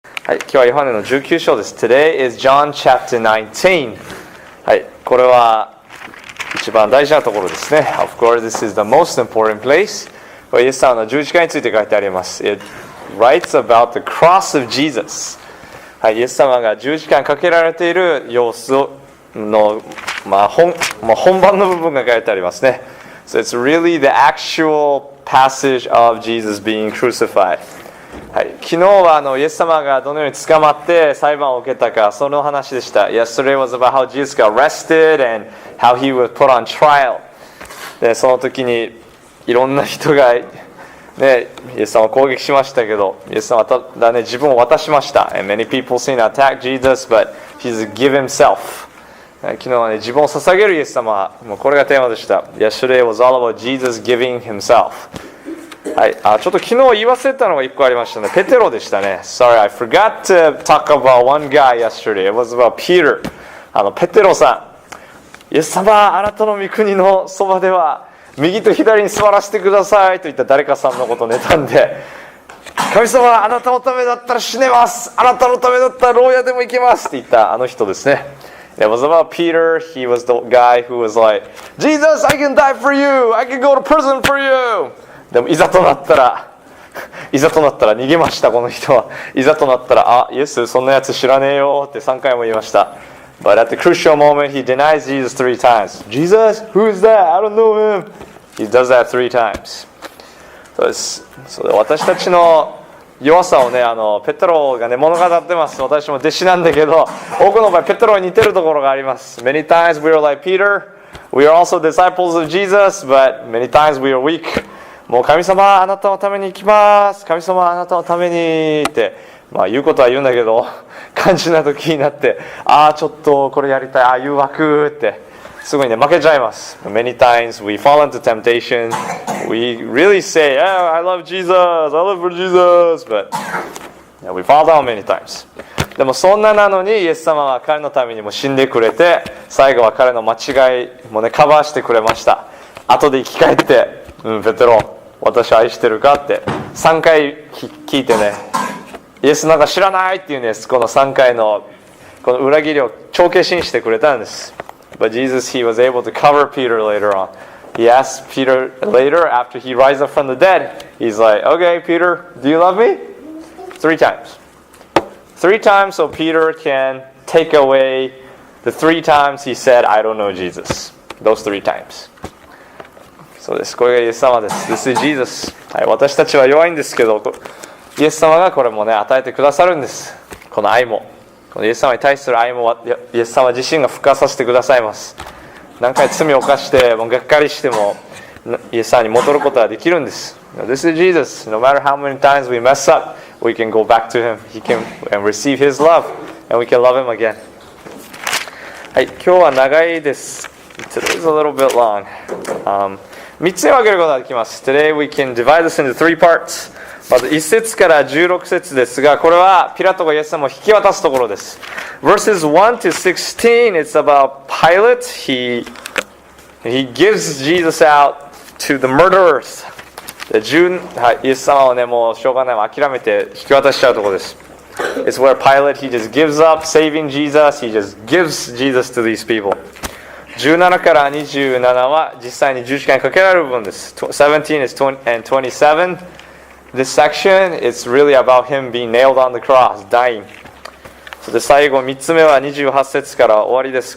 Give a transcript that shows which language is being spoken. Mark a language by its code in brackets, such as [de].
[ja] はい、今日はヨハネの19章です。 [en] Today is John chapter 19. [ja] はい、これは一番大事なところですね。 [en] Of course, this is the most important place. [ja] これイエス様の十字架について書いてあります。 [en] It writes about the cross of Jesus. [ja] はい、イエス様が十字架にかけられている様子の、本番の部分が書いてありますね。 [en] So it's really the actual passage of Jesus being crucified. [ja] はい、昨日はイエス様がどのように捕まって裁判を受けたかその話でした。 [en] Yesterday was about how Jesus got arrested and how he was put on trial. [ja] でその時にいろんな人が、イエス様を攻撃しましたけど、イエス様は自分を渡しました。 [en] And many people seem to attack Jesus, but Jesus give himself. [ja] 昨日は自分を捧げるイエス様、もうこれがテーマでした。 [en] Yesterday was all about Jesus giving himself. [ja] はい、ちょっと昨日言い忘れたのが1個ありましたね。ペテロでしたね。 [en] Sorry, I forgot to talk about one guy yesterday. It was about Peter. [ja] ペテロさん、イエス様、あなたの御国のそばでは右と左に座らせてくださいと言った誰かさんのことを妬んで、神様、あなたのためだったら死ねます。あなたのためだったら牢屋でも行けますって言ったあの人ですね。 [en] It was about Peter. He was the guy who was like, Jesus, I can die for you. I can go to prison for you. [ja] でもいざとなったら逃げました、この人は。いざとなったら、イエス、そんなやつ知らねえよって3回も言いました。 [en] But at the crucial moment, he denies Jesus 3 times. Jesus, who is that? I don't know him. He does that 3 times. [ja] そうです。私たちの弱さをね、ペテロがね、物語ってます。私も弟子なんだけど、多くの場合、ペテロに似てるところがあります。 [en] Many times we are like Peter.We are also disciples of Jesus, but many times we are weak. [ja] もう神様、あなたのために行きます。神様、あなたのためにって、言うことは言うんだけど、肝心な時になって、ちょっとこれやりたい、誘惑って、すごいね、負けちゃいます。 [en] Many times we fall into temptation. We really say, oh, I love Jesus, I live for Jesus, but we fall down many times. [ja] でもそんななのにイエス様は彼のためにも死んでくれて、最後は彼の間違いもねカバーしてくれました。後で生き返って、ペテロ、私を愛してるかって3回聞いてね、イエスなんか知らないっていうんです。この3回のこの裏切りを帳消しにしてくれたんです。 [en] But Jesus, he was able to cover Peter later on. He asked Peter later after he rises up from the dead. He's like, okay, Peter, do you love me? 3 times.3 times so Peter can take away the 3 times he said, I don't know Jesus. Those 3 times. [ja] そうです。これがイエス様です。 [en] This is Jesus. [ja] はい、私たちは弱いんですけど、イエス様がこれもね、与えてくださるんです。この愛も。このイエス様に対する愛も、イエス様自身が付加させてくださいます。何回罪を犯して、もうがっかりしても、イエス様に戻ることができるんです。 [en] This is Jesus. No matter how many times we mess up,We can go back to him. He can and receive his love, and we can love him again. [ja] はい、今日は長いです。 [en] Today's a little bit long. [ja] 3つに分けることができます。 [en] Today we can divide this into 3 parts. [ja] まず1節から16節ですが、これはピラトがイエス様を引き渡すところです。 [en] Verses 1 to 16, it's about Pilate. He gives Jesus out to the murderers. [ja] イエス様をね、もうしょうがない、諦めて引き渡しちゃうところです。 [en] It's where Pilate, he just gives up saving Jesus, he just gives Jesus to these people. [ja] 17から27は実際に十字架にかけられる部分です。 [en] 17 is 20 and 27. This section, it's really about him being nailed on the cross, dying. [ja] そして最後3つ目は28節から終わりです。